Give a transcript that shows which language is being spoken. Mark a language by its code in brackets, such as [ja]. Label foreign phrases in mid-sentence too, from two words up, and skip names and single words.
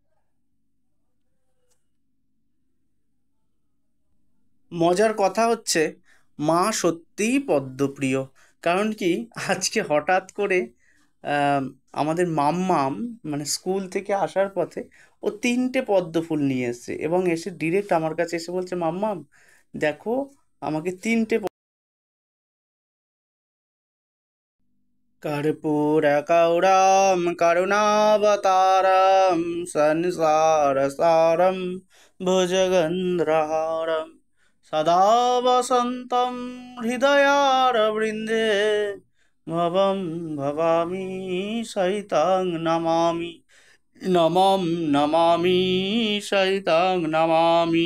[bn] মজার কথা হচ্ছে, মা সত্যিই পদ্মপ্রিয়। কারণ কি, আজকে হঠাৎ করে আম, আমাদের মাম্মাম মানে স্কুল থেকে আসার পথে ও 3টে পদ্ম ফুল নিয়ে এসেছে, এবং এসে ডিরেক্ট আমার কাছে এসে বলছে, মাম্মাম দেখো, আমাকে 3টে [sa] कर्पूरकौरं करुणावतारं संसारसारं भुजगन्धहारं सदा वसन्तं हृदयारविन्दे भवं भवामि सहितं नमामि, नमं नमामि सहितं नमामि।